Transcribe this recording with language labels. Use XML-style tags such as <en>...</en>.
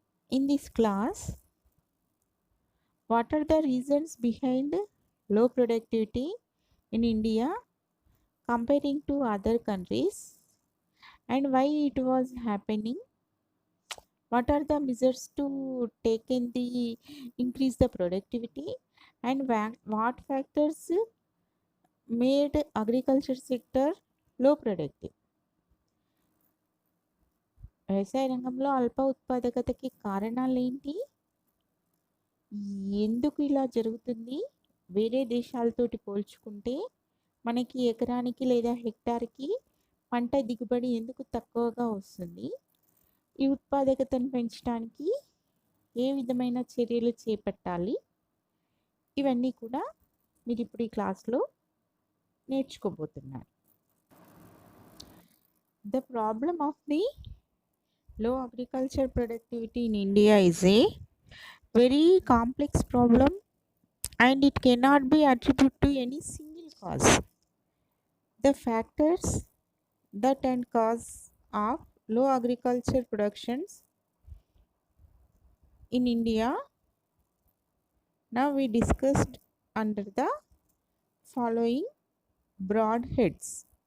<en>In this class, what are the reasons behind low productivity in India comparing to other countries and why it was happening? What are the measures to take in the increase the productivity and what factors made agriculture sector low productive?</en> <te>వ్యవసాయ రంగంలో అల్ప ఉత్పాదకతకి కారణాలు ఏంటి? ఎందుకు ఇలా జరుగుతుంది? వేరే దేశాలతోటి పోల్చుకుంటే మనకి ఎకరానికి లేదా హెక్టార్కి పంట దిగుబడి ఎందుకు తక్కువగా వస్తుంది? ఈ ఉత్పాదకతను పెంచడానికి ఏ విధమైన చర్యలు చేపట్టాలి? ఇవన్నీ కూడా మీరు ఇప్పుడు ఈ క్లాస్లో నేర్చుకోబోతున్నారు.</te> <en>The problem of the low agriculture productivity in India is a very complex problem and it cannot be attributed to any single cause. The factors that and cause of low agriculture productions in India now we discussed under the following broad heads.</en>